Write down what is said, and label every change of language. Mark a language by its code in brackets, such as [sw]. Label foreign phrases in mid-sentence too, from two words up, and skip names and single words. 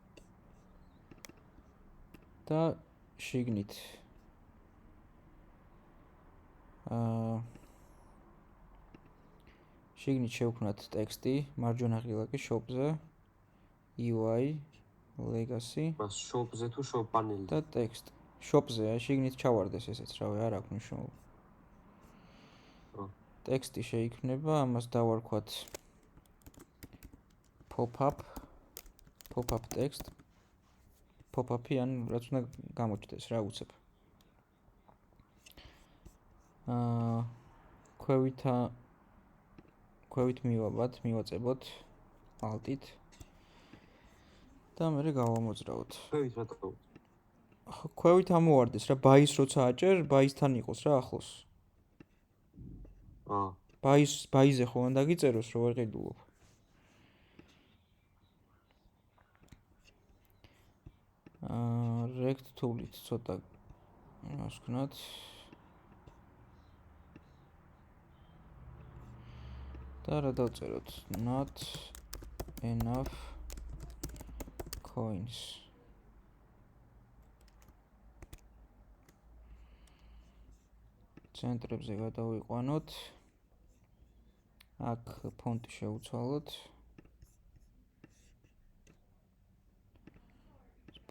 [ka] და შიგნით შიგნით შევქმნათ ტექსტი, მარჯვენა ღილაკი shop-ზე, UI, legacy. მას shop-ზე თუ [en] shop panel- [ka] ზე? და ტექსტ. shop-ზე, აი შიგნით ჩავარდეს ესეც, რავი, არ აქვს მნიშვნელობა. ტექსტი შეიქმნება, ამას დავარქვათ [en] pop-up text. [ka] Pop-up-ი ან რაც უნდა გამოჩნდეს რა უცებ. ქვევით მივაწებოთ alt-ით და მე გავამოძრავოთ. ქვევით რატო? ქვევით ამოვარდეს რა, buy-ს როცა აჭერ, buy-სთან იყოს რა ახლოს. buy-ზე ხო უნდა გიწეროს, რო ვერ ყიდულობ. [en] rect tool- [ka] ით ცოტა იმას ვქნათ. და რა დავწეროთ? [en] Not enough coins. [ka] ცენტრებზე გადავიყვანოთ. აქ ფონტი შევუცვალოთ.